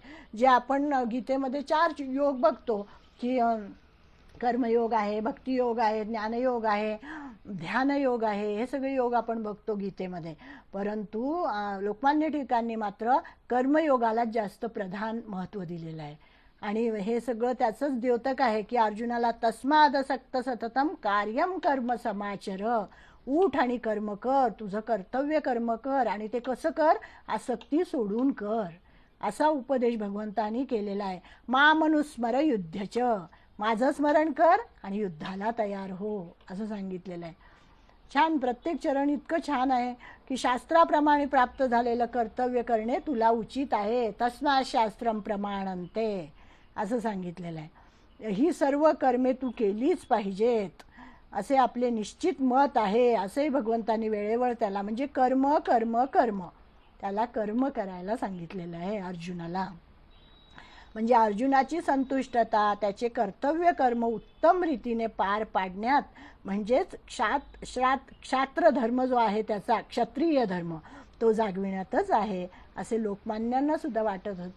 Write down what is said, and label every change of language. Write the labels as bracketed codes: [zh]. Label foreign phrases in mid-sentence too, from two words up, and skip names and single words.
[mr] जे आपण गीतेमध्ये 4 योग बघतो की कर्मयोग आहे, भक्तियोग आहे, ज्ञानयोग आहे, ध्यानयोग आहे, हे सगळे योग आपण बघतो गीतेमध्ये. परंतु लोकमान्य टिळकांनी मात्र कर्मयोगाला जास्त प्रधान महत्त्व दिलेलं आहे. आणि हे सगळं त्याचंच द्योतक आहे की अर्जुनाला [sa] तस्मादसक्त सततम कार्यम कर्म समाचर, [mr] उठ आणि कर्म कर, तुझं कर्तव्य कर्म कर आणि ते कसं कर, आसक्ती सोडून कर, असा उपदेश भगवंतानी केलेला आहे. [sa] मामनुस्मर युद्धच, [mr] माझं स्मरण कर आणि युद्धाला तयार हो, असं सांगितलेलं आहे. छान, प्रत्येक चरण इतकं छान आहे की शास्त्राप्रमाणे प्राप्त झालेलं कर्तव्य करणे तुला उचित आहे. [sa] तस्मात् शास्त्रम प्रमाणन्ते [mr] असं सांगितलेलं आहे. ही सर्व कर्मे तू केलीच पाहिजेत असे आपले निश्चित मत आहे, असे भगवंतांनी वेळेवर त्याला म्हणजे कर्म कर्म कर्म त्याला कर्म करायला सांगितलेलं आहे अर्जुनाला. म्हणजे अर्जुनाची संतुष्टता त्याचे कर्तव्य कर्म उत्तम रीतीने पार पाडण्यात, म्हणजेच क्षात्र धर्म जो आहे त्याचा क्षत्रिय धर्म तो जागविण्यातच आहे असे लोकमान्यांना सुद्धा वाटत होते.